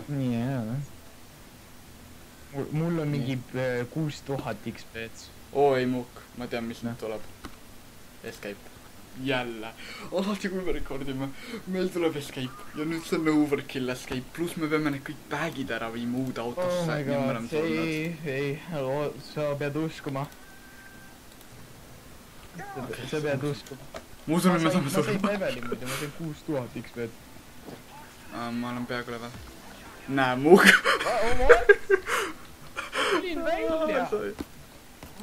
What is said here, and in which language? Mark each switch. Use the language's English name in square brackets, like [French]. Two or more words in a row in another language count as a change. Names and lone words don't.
[Estonian] Nii, jah. Mul on mingi 6000 XP-d. Oo, ei muuk. Ma tean, mis nüüd tuleb. Escape. Jälle. Alati kui me rekordime, meil tuleb escape. Ja nüüd see on [English] overkill escape. [Estonian] Plus me peame need kõik bagid ära viima uude autosse. [English] Oh my god, [Estonian] ei. Sa pead uskuma. Sa pead uskuma. Ma usun, et me saame surma. Ma sain leveli muidu, ma sain 6000 XP-d. Ma olen peaaegu level. Näe, muuk. Tulin välja.